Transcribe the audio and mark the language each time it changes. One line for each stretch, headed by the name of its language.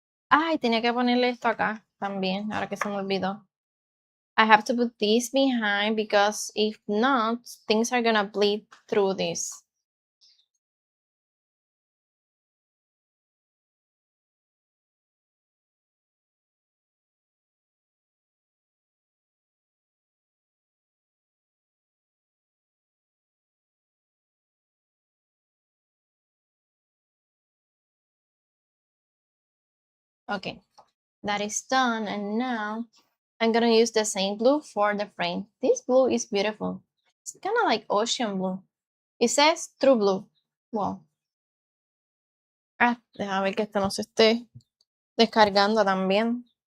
Spanish: Ay, tenía que ponerle esto acá también, ahora que se me olvidó.
English: I have to put this behind because if not, things are gonna bleed through this. Okay, that is done. And now I'm gonna use the same blue for the frame. This blue is beautiful. It's kind of like ocean blue. It says true blue. Wow.
Spanish: Ah, déjame ver que esto no se esté descargando también.